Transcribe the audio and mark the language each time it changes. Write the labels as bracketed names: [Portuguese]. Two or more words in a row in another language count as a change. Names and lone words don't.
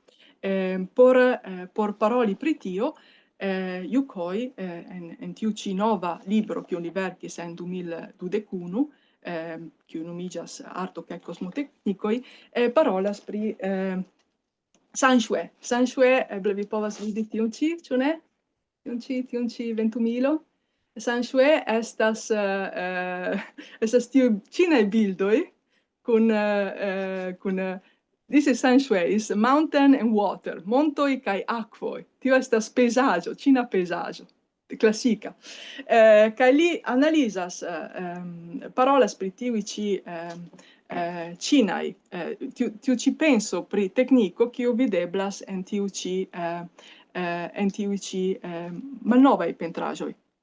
[Esperanto] Por paroli pri tio, Yuk Hui en tiu ĉi nova libro kiun li verkis en 2021, kiu nomiĝas Arto kaj kosmoteknikoj, parolas pri Sanxue. Sanxue, eble vi povas vidi tiun ĉi, ĉu ne? Tiun ĉi ventumilo. Sanxue estas tiu ĉinaj bildoj kun [English] this is Sanxue, is mountain and water, [Esperanto] montoj kaj akvoj. Tio estas pejzaĝo, ĉina pejzaĝo, klasika. Kaj li analizas, parolas pri tiuj ĉi ĉinaj, tiu ĉi penso pri tekniko, kiu videblas en tiuj ĉi malnovaj pentraĵoj.